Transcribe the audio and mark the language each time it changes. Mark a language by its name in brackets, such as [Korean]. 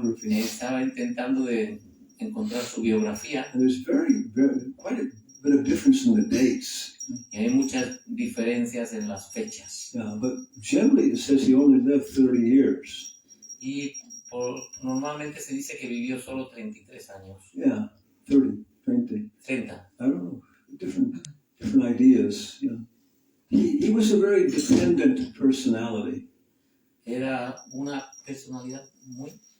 [Spanish] Estaba intentando de encontrar su biografía. [English] And there's quite a bit of difference in the dates. [Spanish] Y hay muchas diferencias en las fechas. [English] Yeah, but generally it says he only lived 30 years. [Spanish] Y normalmente se dice que vivió solo 33 años. [English] Yeah, 30. 30. I don't know, different ideas. You know. He was a very dependent personality. [Spanish] Era una personalidad muy